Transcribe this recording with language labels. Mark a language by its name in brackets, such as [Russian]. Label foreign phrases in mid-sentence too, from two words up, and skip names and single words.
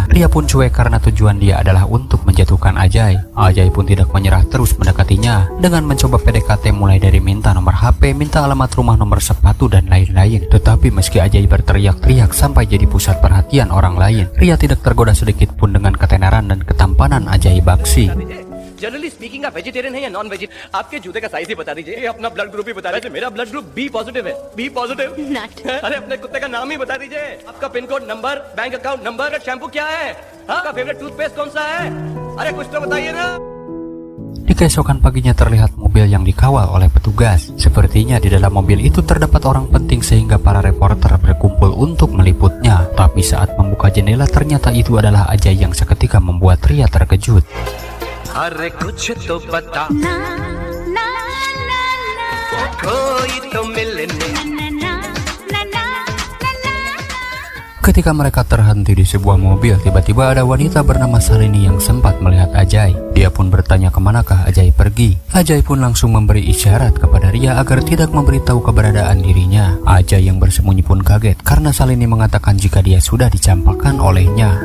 [Indonesian] Ria pun cuek karena tujuan dia adalah untuk menjatuhkan Ajay. Ajay pun tidak menyerah, terus mendekatinya dengan mencoba PDKT mulai dari minta nomor HP, minta alamat rumah, nomor sepatu, dan lain-lain. Tetapi meski Ajay berteriak-teriak sampai jadi pusat perhatian orang lain, Ria tidak tergoda sedikit pun dengan ketenaran dan ketampanan Ajay Bakshi. [English] generally speaking [Hindi] आप वेजिटेरियन है या [English] non vegetarian? [Hindi] आपके जूते का साइज ही बता दीजिए, अपना [English] blood group [Hindi] ही बता दीजिए। मेरा [English] blood group B positive [Hindi] है। [English] B positive? [Hindi] नट। अरे अपने कुत्ते का नाम ही बता दीजिए। आपका [English] pin code, [Hindi] नंबर, [English] bank account number, [Hindi] शैम्पू क्या है? आपका [English] favourite toothpaste [Hindi] कौन सा है? अरे कुछ तो बताइए ना। [Indonesian] Di keesokan paginya terlihat mobil yang dikawal oleh petugas. Sepertinya di dalam mobil itu terdapat orang penting sehingga para reporter berkumpul untuk meliputnya. Tapi saat membuka jendela ternyata itu adalah Ajay yang seketika membuat Ria terkejut. [Hindi] अरे कुछ तो बता, ना ना ना ना कोई तो मिलने। ना ना ना ना। [Indonesian] Ketika mereka terhenti di sebuah mobil, tiba-tiba ada wanita bernama Salini yang sempat melihat Ajay. Dia pun bertanya kemanakah Ajay pergi. Ajay pun langsung memberi isyarat kepada Ria agar tidak memberitahu keberadaan dirinya. Ajay yang bersembunyi pun kaget karena Salini mengatakan jika dia sudah dicampakkan olehnya.